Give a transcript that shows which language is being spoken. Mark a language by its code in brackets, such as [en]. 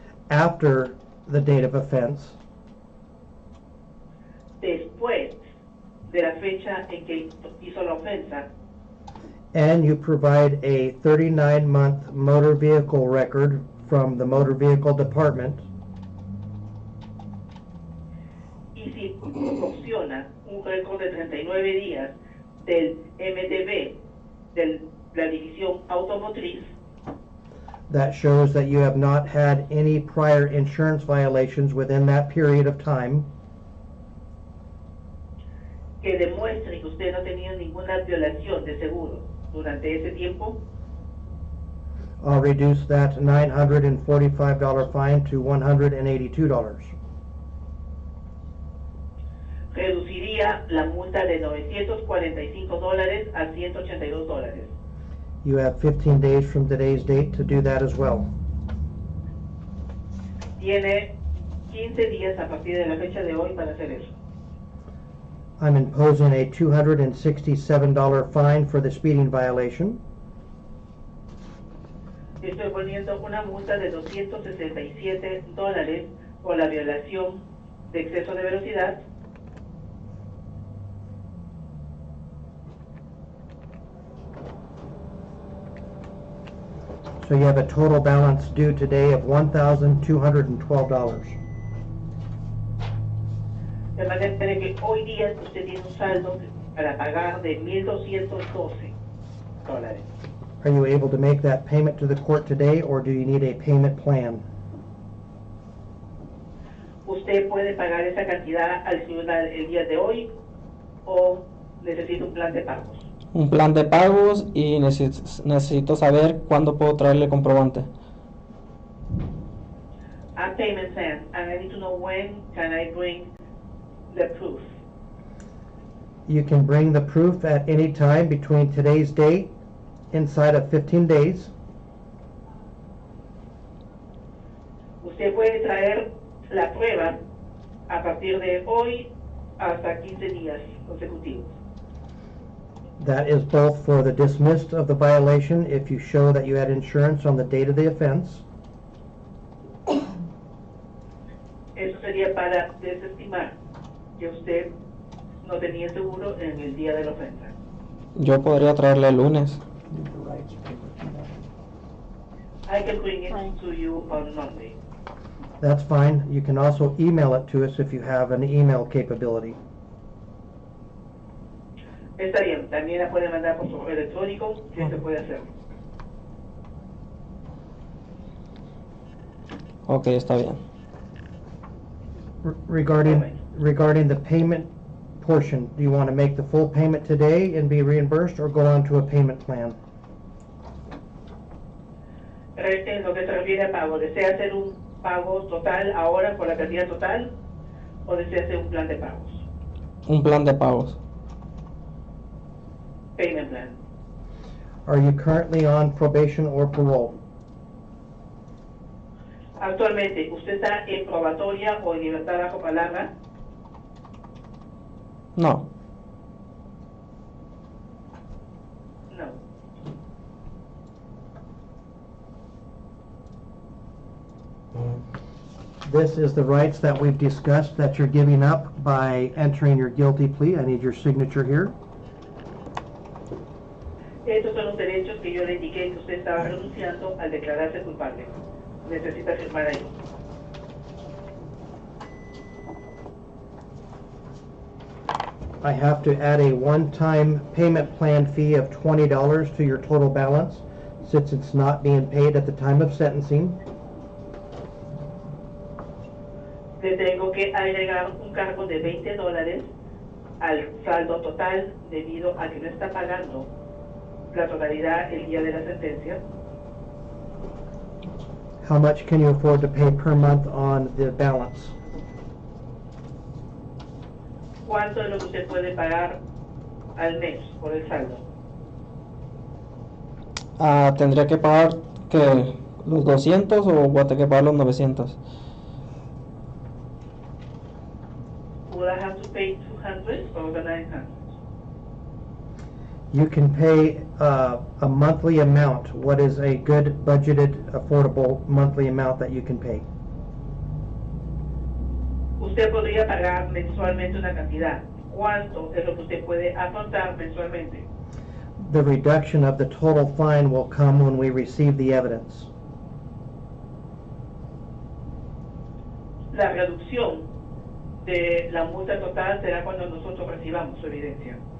[en] after the date of offense, [es] después de la fecha en que hizo la ofensa, [en] and you provide a 39-month motor vehicle record from the motor vehicle department, [es] y si proporciona un récord de 39 días del MDB, de la división automotriz, [en] that shows that you have not had any prior insurance violations within that period of time, [es] que demuestre que usted no ha tenido ninguna violación de seguro durante ese tiempo, [en] I'll reduce that $945 fine to $182. [es] reduciría la multa de $945 a $182. [en] You have 15 days from today's date to do that as well. [es] Tiene 15 días a partir de la fecha de hoy para hacer eso. [en] I'm imposing a $267 fine for the speeding violation. [es] Estoy poniendo una multa de $267 o la violación de exceso de velocidad, [en] So you have a total balance due today of $1,212. [es] de manera que hoy día usted tiene un saldo para pagar de $1,212. [en] Are you able to make that payment to the court today, or do you need a payment plan? [es] ¿Usted puede pagar esa cantidad al tribunal el día de hoy o necesita un plan de pagos? Un plan de pagos y necesito saber cuándo puedo traerle el comprobante. [en] A payment plan, and I need to know when can I bring the proof. You can bring the proof at any time between today's date, inside of 15 days. [es] Usted puede traer la prueba a partir de hoy hasta 15 días consecutivos. [en] That is both for the dismissed of the violation if you show that you had insurance on the date of the offense, [es] Eso sería para desestimar que usted no tenía seguro en el día de la ofensa. Yo podría traerle el lunes. [en] I can bring it to you on Monday. That's fine. You can also email it to us if you have an email capability. [es] Está bien, también la puede mandar por correo electrónico, si se puede hacer. Ok, está bien. [en] Regarding the payment portion, do you want to make the full payment today and be reimbursed, or go on to a payment plan? [es] En lo que se refiere a pago, ¿desea hacer un pago total ahora por la cantidad total o desea hacer un plan de pagos? Un plan de pagos. [en] Payment plan. Are you currently on probation or parole? [es] Actualmente, ¿usted está en probatoria o en libertad bajo palabra? No. [en] No. This is the rights that we've discussed that you're giving up by entering your guilty plea. I need your signature here. [es] Estos son los derechos que yo le indiqué que usted estaba renunciando al declararse culpable. Necesita firmar ahí. [en] I have to add a one-time payment plan fee of $20 to your total balance, since it's not being paid at the time of sentencing. [es] Le tengo que agregar un cargo de $20 al saldo total debido a que no está pagando la totalidad el día de la sentencia. [en] How much can you afford to pay per month on the balance? [es] ¿Cuánto es lo que usted puede pagar al mes por el saldo? ¿Tendría que pagar que los 200 o voy a tener que pagar los 900? [en] Would I have to pay 200 or the 900? You can pay a monthly amount. What is a good budgeted, affordable monthly amount that you can pay? [es] Usted podría pagar mensualmente una cantidad. ¿Cuánto es lo que usted puede afrontar mensualmente? [en] The reduction of the total fine will come when we receive the evidence. [es] La reducción de la multa total será cuando nosotros recibamos su evidencia.